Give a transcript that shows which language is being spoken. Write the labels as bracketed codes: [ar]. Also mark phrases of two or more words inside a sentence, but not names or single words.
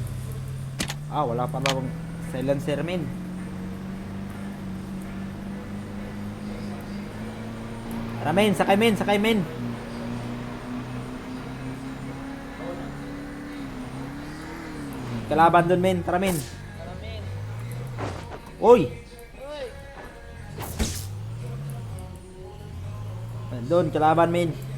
[tl] Wala pa ba akong silencer men. Tara men, sakay men. Kalaban dun men, tara men. Tara, men. Uy! Uy! Doon, kalaban men.